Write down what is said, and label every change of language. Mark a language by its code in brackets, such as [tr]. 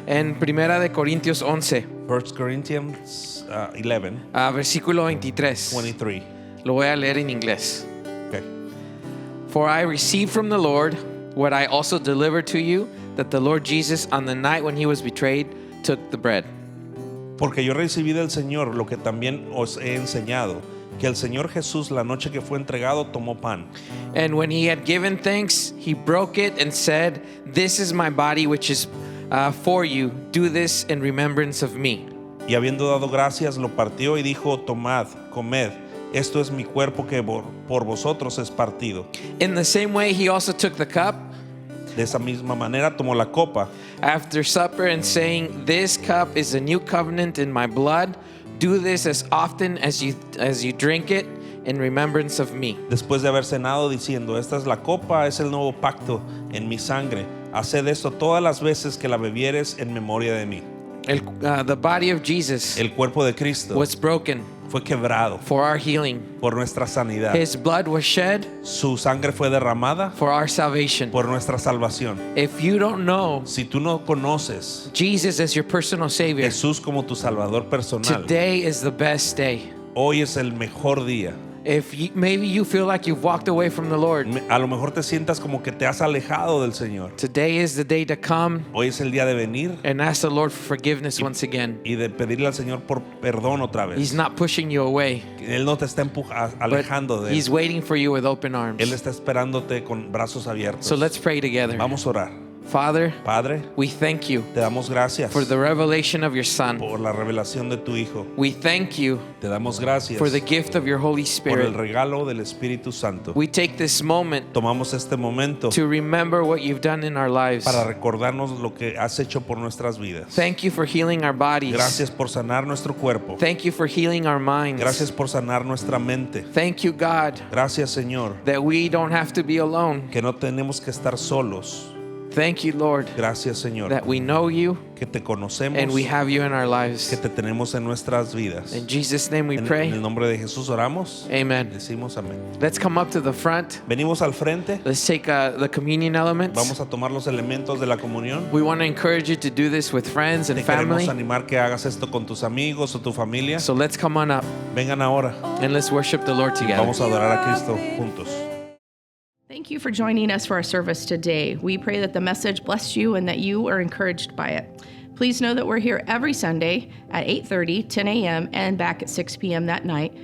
[es] en Primera de Corintios 11, [en] 1 Corinthians 11, [es] versículo 23. 23. Lo voy a leer en inglés. [en] Okay. For I received from the Lord what I also delivered to you, that the Lord Jesus, on the night when he was betrayed, took the bread. [es] Porque yo recibí del Señor lo que también os he enseñado, que el Señor Jesús la noche que fue entregado tomó pan. [en] And when he had given thanks, he broke it and said, "This is my body, which is for you. Do this in remembrance of me." [es] Y habiendo dado gracias, lo partió y dijo, tomad, comed, esto es mi cuerpo que por vosotros es partido. [en] In the same way, he also took the cup [es] De esa misma manera tomó la copa [en] after supper and saying, "This cup is a new covenant in my blood. Do this as often as you drink it in remembrance of me." [es] después de haber cenado diciendo, esta es la copa, es el nuevo pacto en mi sangre. Haced esto todas las veces que la bebieres en memoria de mí. [en] The body of Jesus [es] El cuerpo de Cristo [en] was broken [es] fue quebrado [en] for our healing. [es] por nuestra sanidad. [en] His blood was shed [es] Su sangre fue derramada [en] for our salvation. [es] por nuestra salvación. [en] If you don't know [es] Si tú no conoces [en] Jesus as your personal Savior, [es] Jesús como tu Salvador personal, [en] today is the best day. [es] hoy es el mejor día. [en] If maybe you feel like you've walked away from the Lord, [es] A lo mejor te sientas como que te has alejado del Señor. [en] today is the day to come [es] Hoy es el día de venir [en] and ask the Lord for forgiveness once again. [es] y de pedirle al Señor por perdón otra [en] He's [es] vez. [en] not pushing you away, [es] Él no te está alejando [en] but [es] de [en] He's [es] Él. [en] waiting for you with open [es] Él [en] arms. [es] está esperándote con brazos abiertos. [en] So let's pray together. [es] Vamos a orar. [en] Father, [es] Padre, [en] we thank you [es] te damos gracias [en] for the revelation of your Son. [es] por la revelación de tu Hijo. [en] We thank you [es] Te damos gracias [en] for the gift of your Holy [es] por el [en] Spirit. [es] regalo del Espíritu Santo. [en] We take this moment [es] Tomamos este momento [en] to remember what you've done in our lives. [es] para recordarnos lo que has hecho por nuestras vidas. [en] Thank you for healing our bodies. [es] Gracias por sanar nuestro cuerpo. [en] Thank you for healing our minds. [es] Gracias por sanar nuestra mente. [en] Thank you, God, [es] Gracias, Señor, [en] that we don't have to be alone. [es] que no tenemos que estar solos. [en] Thank you, Lord, [es] Gracias, Señor, [en] that we know you [es] que te conocemos, [en] and we have you in our [es] que [en] lives. [es] te tenemos en nuestras vidas. [en] In Jesus' name we [es] En el [en] pray. [es] nombre de Jesús oramos. [en] Amen. [es] Decimos amén. [en] Let's come up to the front. [es] Venimos al frente. [en] Let's take the communion elements. [es] Vamos a tomar los elementos de la comunión. [en] We want to encourage you to do this with friends and [es] Te queremos [en] family. [es] animar que hagas esto con tus amigos o tu familia. [en] So let's come on up [es] Vengan ahora. [en] and let's worship the Lord together. [es] Vamos a adorar a Cristo juntos. [en] Thank you for joining us for our service today. We pray that the message blessed you and that you are encouraged by it. Please know that we're here every Sunday at 8:30, 10 a.m., and back at 6 p.m. that night.